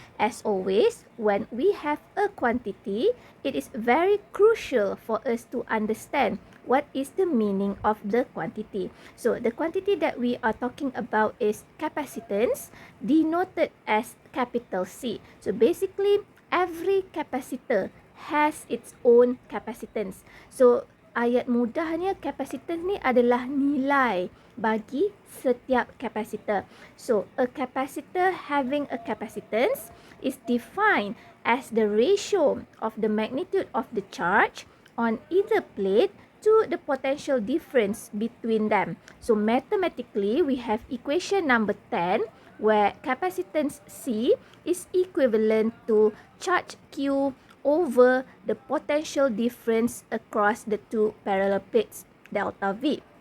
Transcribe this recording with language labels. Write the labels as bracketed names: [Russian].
[English] As always, when we have a quantity, it is very crucial for us to understand what is the meaning of the quantity. So the quantity that we are talking about is capacitance, denoted as capital C. So basically, every capacitor has its own capacitance. [Malay] So ayat mudahnya kapasitor ni adalah nilai bagi setiap kapasitor. [English] So, a capacitor having a capacitance is defined as the ratio of the magnitude of the charge on either plate to the potential difference between them. So, mathematically, we have equation number 10 where capacitance C is equivalent to charge Q over the potential difference across the two parallel plates, delta V.